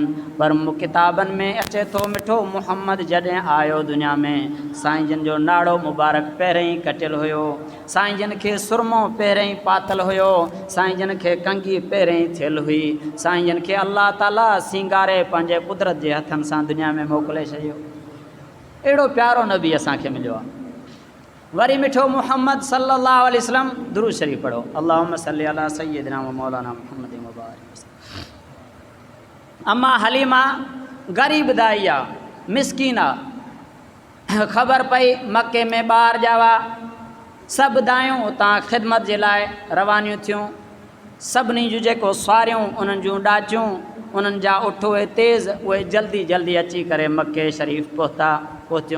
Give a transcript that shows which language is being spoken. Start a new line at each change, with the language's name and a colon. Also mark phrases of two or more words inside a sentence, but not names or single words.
Sindhi: पर किताबनि में अचे थो मिठो मुहम्मद जॾहिं आयो दुनिया में साईं जन जो नाड़ो मुबारक पहिरियों ई कटियल हुयो, साईं जन खे सुरमो पहिरियों ई पातल हुयो, साईं जन खे कंघी पहिरियों ई थियल हुई। साईं जन खे अल्लाह ताला सिंगारे पंहिंजे कुदरत जे हथनि सां दुनिया में मोकिले छॾियो। अहिड़ो प्यारो नबी असांखे मिलियो आहे। वरी मिठो मुहम्मद
Arabic: صلى الله عليه وسلم
Sindhi: दुरूद शरीफ़ पढ़ो,
Arabic: اللهم صل على سيدنا و مولانا محمد و بارك وسلم.
Sindhi: अम्मा हलीमा ग़रीब दाई आहे, मिसकीन आहे। ख़बर पई मके में ॿार ॼावा, सभु दायूं उतां ख़िदमत जे लाइ रवानियूं थियूं। सभिनी जूं जेको सवारियूं उन्हनि जूं ॾाचियूं उन्हनि जा उठ उहे तेज़ उहे जल्दी जल्दी अची करे मके शरीफ़ पहुतियूं।